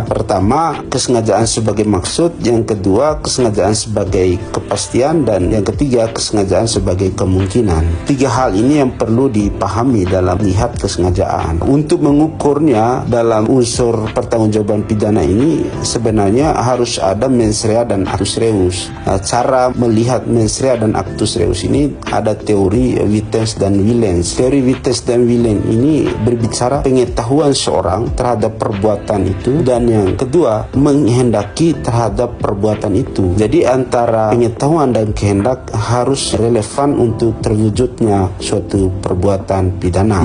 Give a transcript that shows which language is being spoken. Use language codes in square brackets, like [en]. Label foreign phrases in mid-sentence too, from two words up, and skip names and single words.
[id] Pertama, kesengajaan sebagai maksud, yang kedua, kesengajaan sebagai kepastian, dan yang ketiga, kesengajaan sebagai kemungkinan. Tiga hal ini yang perlu dipahami dalam melihat kesengajaan. Untuk mengukurnya dalam unsur pertanggungjawaban pidana ini sebenarnya harus ada [la] mens rea [id] dan [la] actus reus. [id] Cara melihat [la] mens rea [id] dan [la] actus reus [id] ini ada teori Vitens dan Willens. Teori Vitens dan Willens ini berbicara pengetahuan seorang terhadap perbuatan itu, dan yang kedua, menghendaki terhadap perbuatan itu. Jadi antara pengetahuan dan kehendak harus relevan untuk terwujudnya suatu perbuatan pidana.